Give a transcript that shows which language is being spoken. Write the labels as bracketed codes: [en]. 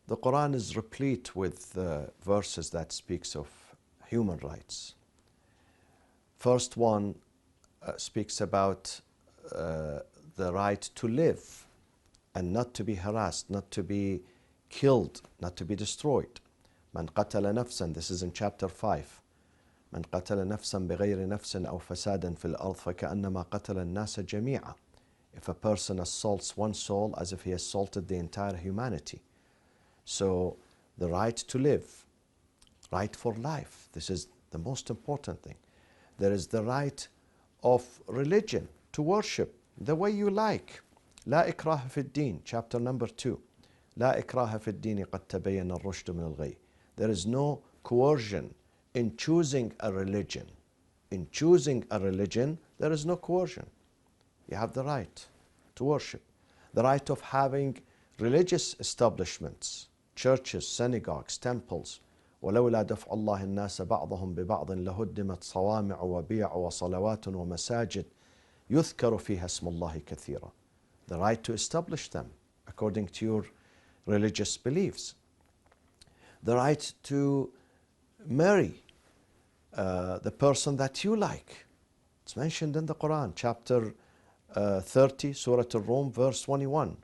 [en] The Quran is replete with verses that speaks of human rights. First one speaks about the right to live and not to be harassed, not to be killed, not to be destroyed. [ar] من قتل نفسا, [en] this is in chapter 5. [ar] من قتل نفسا بغير نفس أو فساد في الأرض فكأنما قتل الناس جميعا. [en] If a person assaults one soul as if he assaulted the entire humanity. So the right to live, right for life, this is the most important thing. There is the right of religion, to worship the way you like. [ar] لا إكراه في الدين, [en] chapter number 2. [ar] لا إكراه في الدين قد تبين الرشد من الغي. [en] There is no coercion in choosing a religion. In choosing a religion, there is no coercion. You have the right to worship. The right of having religious establishments, churches, synagogues, temples. [ar] ولولا دفع الله الناس بعضهم ببعض لهدمت صوامع وبيع وصلوات ومساجد يذكر فيها اسم الله كثيرا. [en] The right to establish them according to your religious beliefs. The right to marry the person that you like. It's mentioned in the Quran, chapter 30, Surah Al-Rum, verse 21.